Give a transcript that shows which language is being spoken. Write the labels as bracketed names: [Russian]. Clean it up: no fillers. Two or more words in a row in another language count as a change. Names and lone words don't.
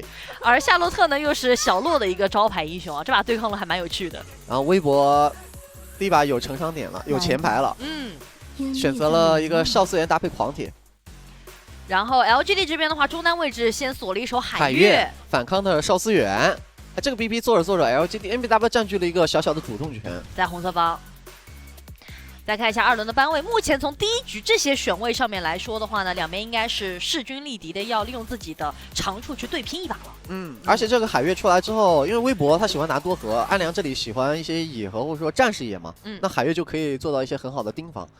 [Chinese] 而夏洛特呢，又是小洛的一個招牌英雄啊，這把對抗的還蠻有趣的。然後微博。第一把有成長點了，有前排了，選擇了一個少次元搭配狂鐵。然後 LGD 這邊的話，中單位置先鎖了一手海月，反抗的少次元。這個 BP 做着做着 ，LGD MBW 佔據了一個小小的主動權，在紅色方。再看一下2輪的班位，目前從第一局這些選位上面來說的話呢，兩邊應該是勢均力敵的，要利用自己的長處去對拼一把了。而且這個海月出來之後，因為微博他喜歡拿多核，安良這裡喜歡一些野核或者說戰士野嘛，那海月就可以做到一些很好的盯防。